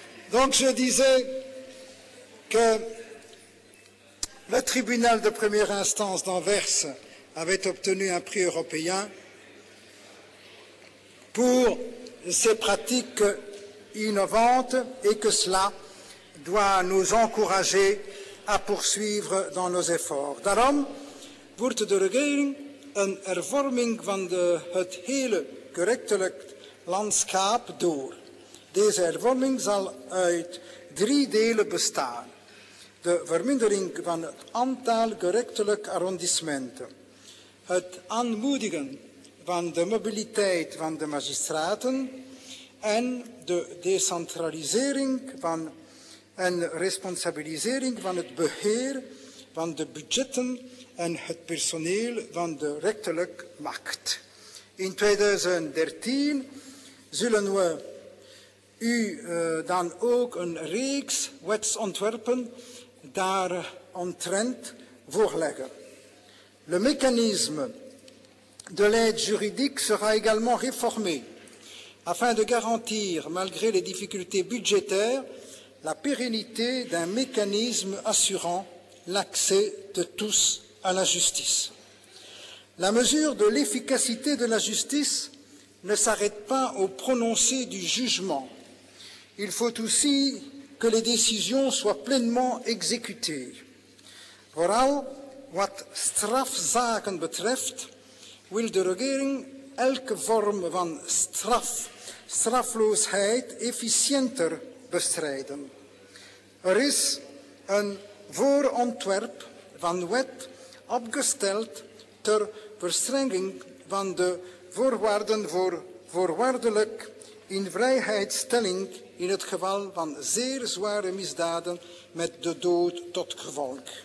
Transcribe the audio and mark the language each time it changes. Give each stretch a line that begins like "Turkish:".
French: Donc je disais que le tribunal de première instance d'Anvers avait obtenu un prix européen pour ses pratiques innovantes et que cela doit nous encourager à poursuivre dans nos efforts.
Dutch: Daarom wordt de regering een hervorming van het hele gerechtelijk landschap door. Deze hervorming zal uit 3 delen bestaan. De vermindering van het aantal gerechtelijke arrondissementen. Het aanmoedigen van de mobiliteit van de magistraten en de decentralisering en responsabilisering van het beheer van de budgetten en het personeel van de rechterlijke macht. In 2013 zullen we u dan ook een reeks wetsontwerpen daaromtrent voorleggen.
French: Le mécanisme de l'aide juridique sera également réformé afin de garantir, malgré les difficultés budgétaires, la pérennité d'un mécanisme assurant l'accès de tous à la justice. La mesure de l'efficacité de la justice ne s'arrête pas au prononcé du jugement. Il faut aussi que les décisions soient pleinement exécutées.
Dutch: Vooral wat strafzaken betreft wil de regering elke vorm van strafloosheid efficiënter bestrijden. Er is een voorontwerp van wet opgesteld ter verstrenging van de voorwaarden voor voorwaardelijk invrijheidstelling in het geval van zeer zware misdaden met de dood tot gevolg.